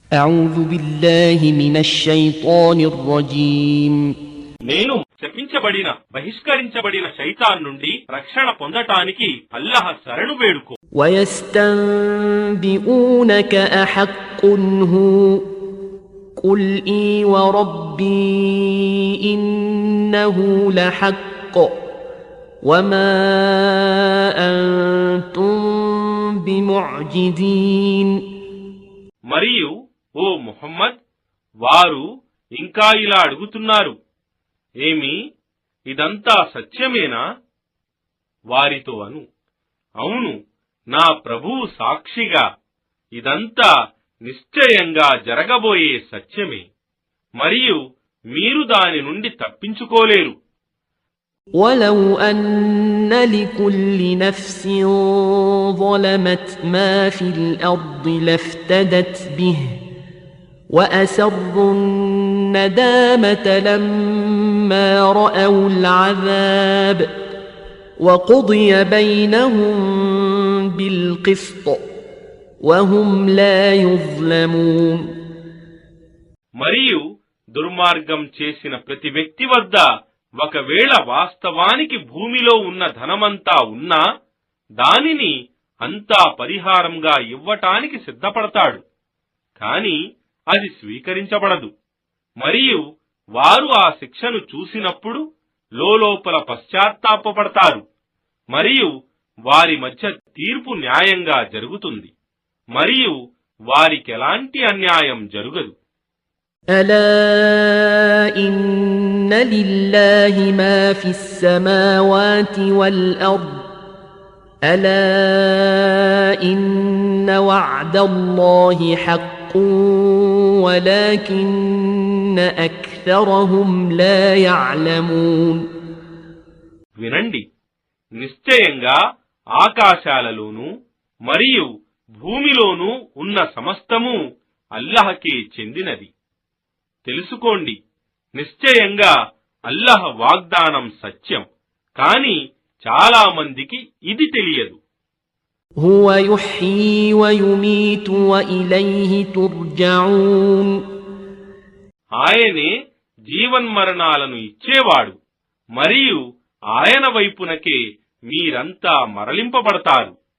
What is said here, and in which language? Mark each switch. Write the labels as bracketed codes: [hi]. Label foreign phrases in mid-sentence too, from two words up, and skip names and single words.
[ar] أعوذ بالله من الشيطان الرجيم [te] నేను శపించబడిన బహిష్కరించబడిన శైతాన్ నుండి రక్షణ పొందటానికి అల్లాహ్ శరణు వేడుకో. [ar] ويستنبئونك أحق هو قل إي وربي إنه لحق وما أنتم بمعجزين. [te] మరియు ఓ ముహమ్మద్, వారు ఇంకా ఇలా అడుగుతున్నారు, ఏమి ఇదంతా సత్యమేనా? వారితో అను, అవును, నా ప్రభువు సాక్షిగా ఇదంతా నిశ్చయంగా జరగబోయే సత్యమే, మరియు మీరు దాని నుండి తప్పించుకోలేరు. [ar] ولو أن لكل نفس ظلمت ما في الأرض لافتدت به وأسروا الندامة لما رأوا العذاب وقضي بينهم بالقسط وهم لا يظلمون. [te] మరియు దుర్మార్గం చేసిన ప్రతి వ్యక్తి వద్ద ఒకవేళ వాస్తవానికి భూమిలో ఉన్న ధనమంతా ఉన్నా దానిని అంతా పరిహారంగా ఇవ్వటానికి సిద్ధపడతాడు, కాని అది స్వీకరించబడదు. మరియు వారు ఆ శిక్షను చూసినప్పుడు లోలోపల పశ్చాత్తాపపడతారు. మరియు వారి మధ్య తీర్పు న్యాయంగా జరుగుతుంది, మరియు వారికెలాంటి అన్యాయం జరుగదు. [ar] ألا إن لله ما في السماوات والأرض ألا إن وعد الله حق ولكن أكثرهم لا يعلمون. [te] వినండి, నిశ్చయంగా ఆకాశాలలోనూ మరియు భూమిలోనూ ఉన్న సమస్తము అల్లాహ్కే చెందినది. తెలుసుకోండి, నిశ్చయంగా అల్లాహ్ వాగ్దానం సత్యం, కాని చాలా మందికి ఇది తెలియదు. [ar] هو يحيي ويميت وإليه ترجعون. [te] ఆయనే జీవన్మరణాలను ఇచ్చేవాడు, మరియు ఆయన వైపునకే మీరంతా మరలింపబడతారు.